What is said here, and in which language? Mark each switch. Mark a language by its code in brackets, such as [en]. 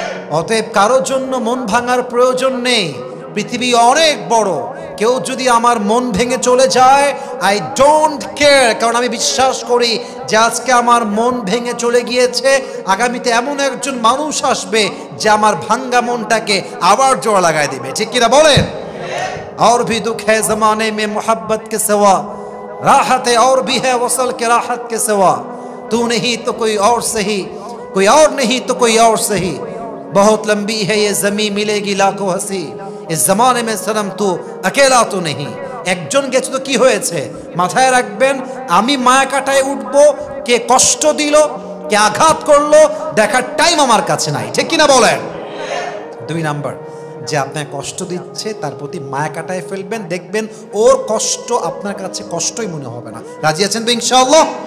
[bn] অতএব কারোর জন্য মন ভাঙার প্রয়োজন নেই। পৃথিবী অনেক বড়। কেউ যদি আমার মন ভেঙে চলে যায়, [en] I don't care. [bn] কারণ আমি বিশ্বাস করি যে আজকে আমার মন ভেঙে চলে গিয়েছে, আগামীতে এমন একজন মানুষ আসবে যে আমার ভাঙ্গা মনটাকে আবার জোড়া লাগাই দিবে, ঠিক কিনা বলেন? [hi] और भी दुख है जमाने में मोहब्बत के सिवा, राहत और भी है वसल के राहत के सिवा, तू नहीं तो कोई और सही, कोई और नहीं तो कोई और सही, बहुत लंबी है ये जमीन मिलेगी लाखों हंसी, इस जमाने में सनम तू अकेला तो नहीं। [bn] একজন গেছে তো কি হয়েছে? মাথায় রাখবেন, আমি মায়া কাটায় উঠবো, কে কষ্ট দিল, কে আঘাত করলো, দেখার টাইম আমার কাছে নাই, ঠিক কিনা বলেন? দুই নাম্বার, যে আপনাকে কষ্ট দিচ্ছে তার প্রতি মায়া কাটায় ফেলবেন, দেখবেন ওর কষ্ট আপনার কাছে কষ্টই মনে হবে না। রাজি আছেন তো ইনশাআল্লাহ?